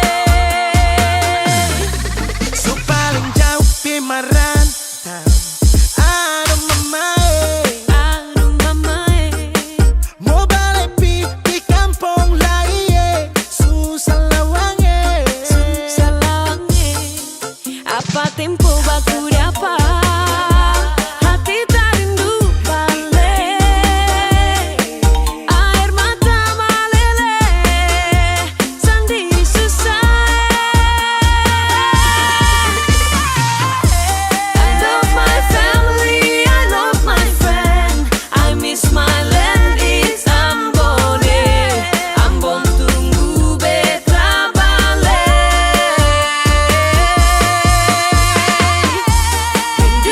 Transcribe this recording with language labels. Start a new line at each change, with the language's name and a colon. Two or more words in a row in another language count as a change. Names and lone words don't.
Ambonese Malay: So paling jauh pi marantau. Aduh mamae. Aduh mamae, Mau balik pi di kampung lain. Susah lawange. susah lawangnya. Apa tempo baku dapat hati tak rindu balik, air mata meleleh sendiri susah.
English: I love my family, I love my friend, I miss my land, it's Ambon.
Ambonese Malay: Ambon tunggu beta balik,